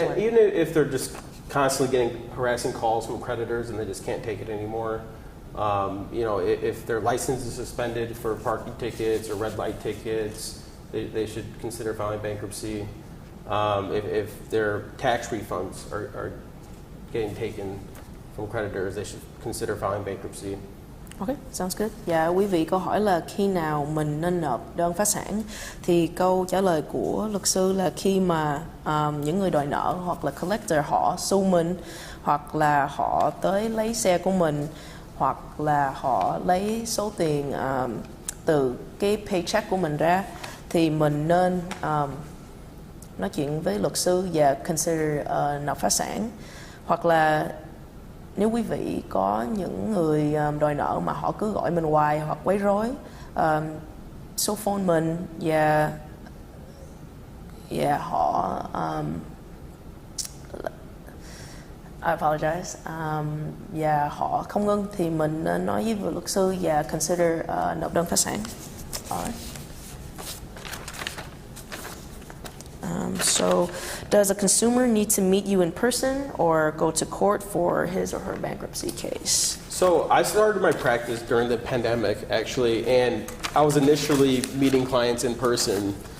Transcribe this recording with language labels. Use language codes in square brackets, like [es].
[en] And even if they're just constantly getting harassing calls from creditors and they just can't take it anymore, if their license is suspended for parking tickets or red light tickets, they should consider filing bankruptcy. If their tax refunds are getting taken from creditors, they should consider filing bankruptcy. Okay, sounds good. [vi] Dạ, quý vị, câu hỏi là khi nào mình nên nộp đơn phá sản, thì câu trả lời của luật sư là khi mà những người đòi nợ hoặc là collector họ sue mình, hoặc là họ tới lấy xe của mình, hoặc là họ lấy số tiền từ cái paycheck của mình ra, thì mình nên nói chuyện với luật sư và consider nộp phá sản. Hoặc là nếu quý vị có những người đòi nợ mà họ cứ gọi mình hoài hoặc quấy rối, số phone mình và họ [en] I apologize, [vi] và họ không ngưng, thì mình nên nói với luật sư và consider nộp đơn phá sản. [en] Alright. So, does a consumer need to meet you in person or go to court for his or her bankruptcy case? So I started my practice during the pandemic, actually, and I was initially meeting clients in person.